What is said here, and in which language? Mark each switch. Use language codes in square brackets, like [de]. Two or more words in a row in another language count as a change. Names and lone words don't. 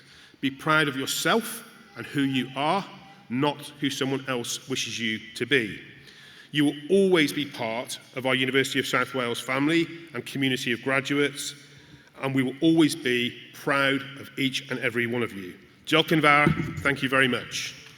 [en] Be proud of yourself and who you are, not who someone else wishes you to be. You will always be part of our University of South Wales family and community of graduates, and we will always be proud of each and every one of you. [cy] Diolch yn fawr. [en] Thank you very much.